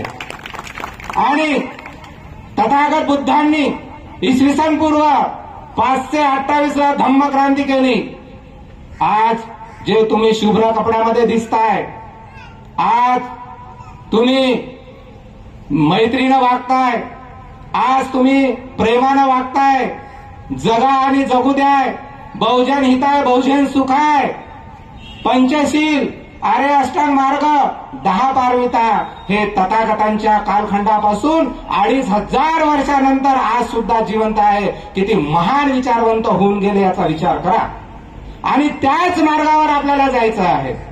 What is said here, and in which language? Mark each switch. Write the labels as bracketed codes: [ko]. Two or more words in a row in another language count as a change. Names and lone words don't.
[mr] आणि तथागत बुद्धांनी इसवी सन पूर्व 528 धम्मक्रांती केली. आज जे तुम्ही शुभ्र कपड्यामध्ये दिसताय, आज तुम्ही मैत्रीनं वागताय, आज तुम्ही प्रेमानं वागताय, जगा आणि जगू द्याय, [sa] बहुजन हिताय बहुजन सुखाय, [mr] पंचशील, आर्य अष्टांग मार्ग, 10 पारमिता हे तथागतांच्या कालखंडापासून 2500 वर्षानंतर आज सुद्धा जिवंत आहे. किती महान विचारवंत होऊन गेले याचा विचार करा. आणि त्याच मार्गावर आपल्याला जायचं आहे.